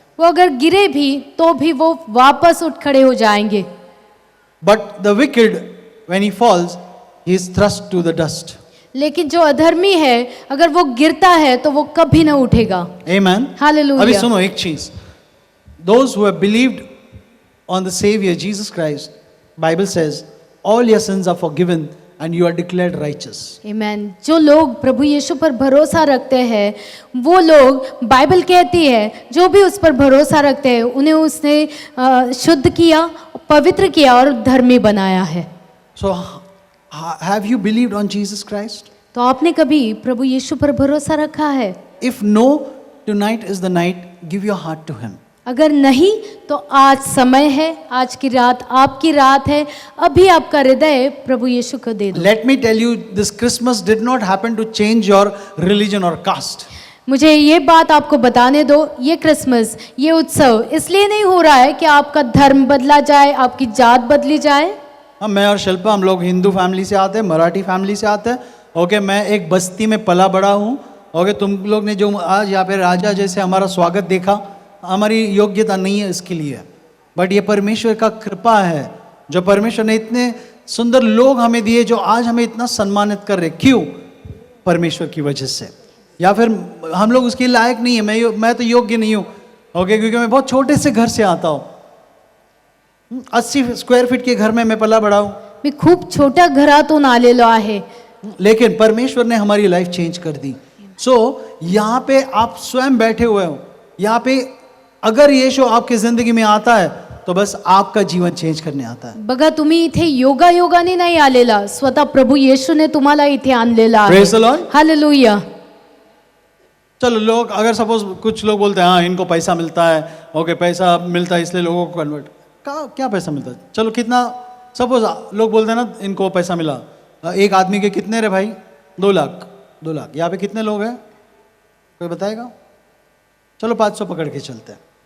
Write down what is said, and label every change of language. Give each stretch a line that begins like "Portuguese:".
Hindi: वो अगर गिरे भी तो भी वो वापस उठ खड़े हो जाएंगे।
English: But the wicked, when he falls, he is thrust to the dust.
Hindi: लेकिन जो अधर्मी है, अगर वो गिरता है तो वो कभी ना उठेगा।
English: Amen.
Hindi: हालेलुया। अभी सुनो एक चीज,
English: those who have believed on the Savior Jesus Christ, Bible says, all your sins are forgiven and you are declared righteous.
Hindi: आमीन। जो लोग प्रभु यीशु पर भरोसा रखते हैं, वो लोग, बाइबल कहती है, जो भी उस पर भरोसा रखते हैं उन्हें उसने शुद्ध किया, पवित्र किया और धर्मी बनाया है।
English: So, have you believed on Jesus Christ?
Hindi: तो आपने कभी प्रभु यीशु पर भरोसा रखा है?
English: If no, tonight is the night, give your heart to Him.
Hindi: अगर नहीं तो आज समय है, आज की रात आपकी रात है, अभी आपका हृदय प्रभु यीशु को दे दो।
English: Let me tell you, this Christmas did not happen to change your religion or caste.
Hindi: मुझे ये बात आपको बताने दो, ये क्रिसमस, ये उत्सव इसलिए नहीं हो रहा है कि आपका धर्म बदला जाए, आपकी जात बदली जाए। मैं और शिल्पा, हम लोग हिंदू फैमिली से आते हैं, मराठी फैमिली से आते हैं। ओके, मैं एक बस्ती में पला बड़ा हूँ। ओके, तुम लोग ने जो आज यहाँ पे राजा जैसे हमारा स्वागत देखा, हमारी योग्यता नहीं है इसके लिए, बट ये परमेश्वर का कृपा है, जो परमेश्वर ने इतने सुंदर लोग हमें दिए जो आज हमें इतना सम्मानित कर रहे। क्यों? परमेश्वर की वजह से। या फिर हम लोग उसके लायक नहीं है, मैं तो योग्य नहीं हूँ। ओके, क्योंकि मैं बहुत छोटे से घर से आता हूँ, 80 स्क्वायर फीट के घर में मैं पला बड़ा हूँ।
Marathi: मी खूप छोट्या घरातून आलेलो आहे,
Hindi: लेकिन परमेश्वर ने हमारी लाइफ चेंज कर दी। सो यहाँ पे आप स्वयं बैठे हुए हो, यहाँ पे अगर यीशु आपकी जिंदगी में आता है तो बस आपका जीवन चेंज करने आता है।
Marathi: बघा तुम्ही इथे योगायोगाने नाही आलेला, स्वतः प्रभु येशू ने तुम्हाला इथे आणलेला आहे।
English: Praise the Lord.
Hindi: हालेलुया। चलो, लोग अगर सपोज कुछ लोग बोलते हैं हाँ इनको पैसा मिलता है, ओके पैसा मिलता है इसलिए लोगों को कन्वर्ट, क्या पैसा मिलता है? चलो, कितना, सपोज लोग बोलते हैं ना इनको पैसा मिला, एक आदमी के कितने रे भाई? 2 लाख। 2 लाख। यहाँ पे कितने लोग हैं, कोई बताएगा? चलो 500 पकड़ के चलते हैं।